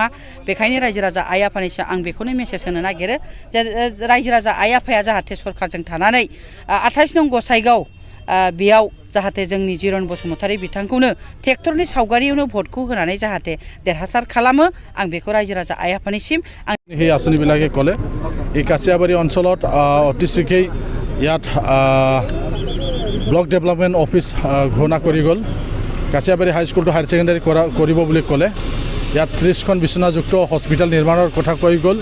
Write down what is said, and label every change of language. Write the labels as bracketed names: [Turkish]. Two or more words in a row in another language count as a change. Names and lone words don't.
[Bodo] बेखायनो रायजो राजा आइ आफानिसिम आं बेखौनो मेसेज होनो नागिरो जे रायजो राजा आइ आफाया जाहाथे सरकारजों थानानै 28 नं गसाइगाव बेयाव जाहाथे जोंनी जिरन बसुमतारी बिथांखौनो ट्रेक्टरनि सावगारियावनो भटखौ होनानै जाहाथे देरहासार खालामो आं बेखौ रायजो राजा आइ आफानिसिम [Assamese] সেই आसनिবিলাকে ক'লে। এই কাছিয়াবাৰী অঞ্চলত অতি শীঘ্ৰেই ইয়াত [English] block development office [Assamese] ঘোষণা কৰি গ'ল। কাছিয়াবাৰী হাইস্কুলটো [English] higher secondary [Assamese] কৰিব বুলি ক'লে। ইয়াত 30খন বিচনাযুক্ত হস্পিটেল নিৰ্মাণৰ কথা কৈ গ'ল।